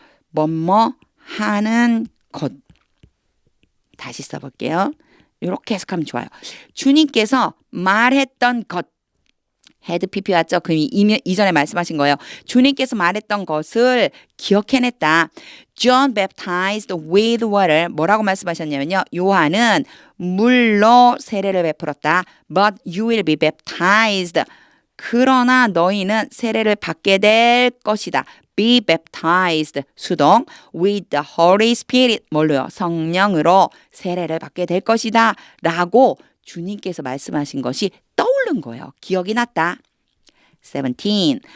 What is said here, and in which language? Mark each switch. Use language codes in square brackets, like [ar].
[ko] 뭐뭐 하는 것. 다시 써볼게요. 이렇게 해석하면 좋아요. 주님께서 말했던 것. had pp 왔죠? 그 이전에 말씀하신 거예요. 주님께서 말했던 것을 기억해냈다. [en] John baptized with water. [ko] 뭐라고 말씀하셨냐면요. 요한은 물로 세례를 베풀었다. [en] But you will be baptized. [ko] 그러나 너희는 세례를 받게 될 것이다. [en] Be baptized. 수동. With the Holy Spirit. [ko] 뭘로요? 성령으로 세례를 받게 될 것이다. 라고 주님께서 말씀하신 것이 떠오른 거예요. 기억이 났다. 17.